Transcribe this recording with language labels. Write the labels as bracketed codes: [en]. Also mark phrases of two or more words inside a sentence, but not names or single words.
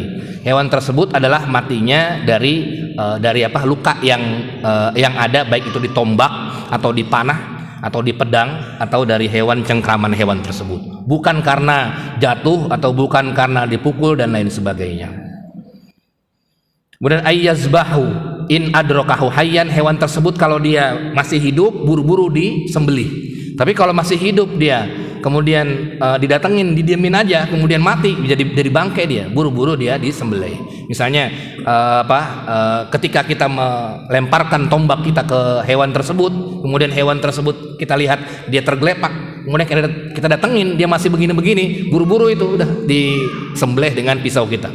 [id] Hewan tersebut adalah matinya dari luka yang ada, baik itu ditombak atau dipanah atau di pedang atau dari hewan cengkraman hewan tersebut, bukan karena jatuh atau bukan karena dipukul dan lain sebagainya. [ar] Kemudian أي يذبحه إن أدركه حيا, [id] hewan tersebut kalau dia masih hidup buru-buru disembelih. Tapi kalau masih hidup dia kemudian didatengin, didiemin aja, kemudian mati, jadi bangkai dia, buru-buru dia disembelih. Misalnya ketika kita melemparkan tombak kita ke hewan tersebut, kemudian hewan tersebut kita lihat dia tergelepak, kemudian kita datengin dia masih begini-begini, buru-buru itu udah disembelih dengan pisau kita.